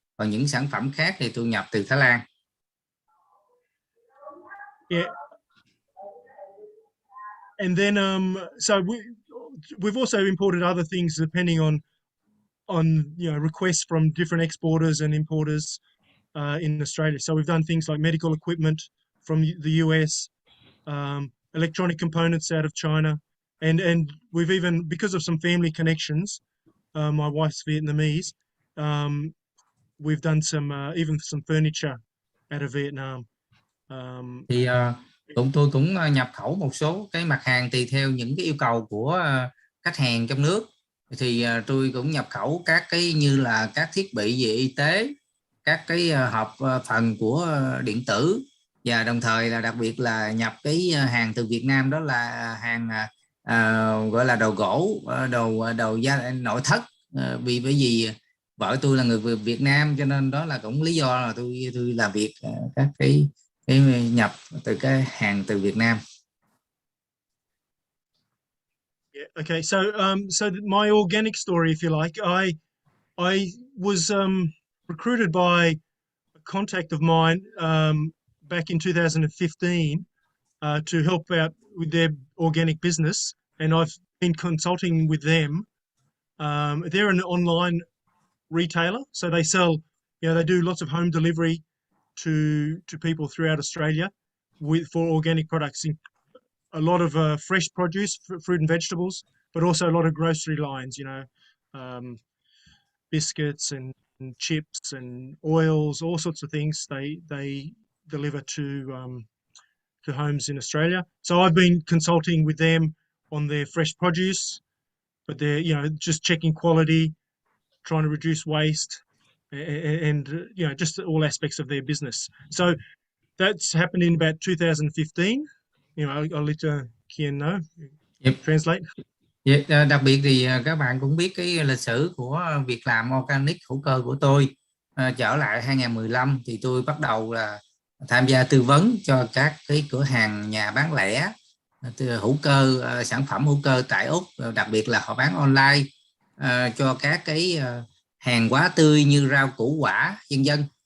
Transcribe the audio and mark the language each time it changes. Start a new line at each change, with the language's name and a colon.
Vietnamese: Còn những sản phẩm khác thì tôi nhập từ Thái Lan.
English: Yeah. And then so we've also imported other things depending on requests from different exporters and importers in Australia. So we've done things like medical equipment from the US, electronic components out of China, and we've even, because of some family connections, my wife's Vietnamese, we've done even some furniture out of Vietnam.
Vietnamese: Thì tôi cũng nhập khẩu một số cái mặt hàng tùy theo những cái yêu cầu của khách hàng trong nước. Thì tôi cũng nhập khẩu các cái như là các thiết bị về y tế, các cái hộp phần của điện tử, và đồng thời là đặc biệt là nhập cái hàng từ Việt Nam, đó là hàng gọi là đồ gỗ, đồ gia nội thất. Bởi vì vợ tôi là người Việt Nam, cho nên đó là cũng lý do là tôi làm việc các cái nhập từ cái hàng từ Việt Nam.
English: Yeah. Okay. So my organic story, if you like, I was recruited by a contact of mine back in 2015 to help out with their organic business, and I've been consulting with them. They're an online retailer, so they sell, they do lots of home delivery to people throughout Australia for organic products, a lot of fresh produce, fruit and vegetables, but also a lot of grocery lines, biscuits and chips and oils, all sorts of things they deliver to homes in Australia. So I've been consulting with them on their fresh produce, but they're just checking quality, trying to reduce waste, and just all aspects of their business. So that's happened in about 2015. I'll let Kian know. Yep. Translate.
Vietnamese: Đặc biệt thì các bạn cũng biết cái lịch sử của việc làm organic hữu cơ của tôi. Trở lại 2015 thì tôi bắt đầu là tham gia tư vấn cho các cái cửa hàng nhà bán lẻ hữu cơ, sản phẩm hữu cơ tại Úc, đặc biệt là họ bán online cho các cái hàng hóa tươi như rau củ quả vân vân.